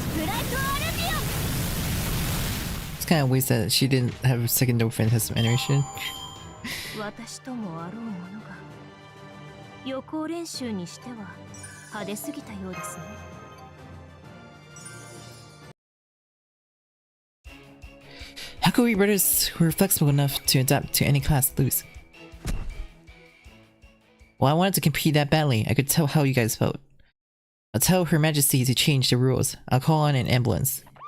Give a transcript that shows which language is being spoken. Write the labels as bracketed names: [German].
[English] It's kind of weird that she didn't have a second no phantasm animation. [Japanese] 私ともあろうものが予行練習にしては派手すぎたようですね。 [English] How could we brothers who are flexible enough to adapt to any class lose? Well, I wanted to compete that badly. I could tell how you guys felt. I'll tell Her Majesty to change the rules. I'll call on an ambulance.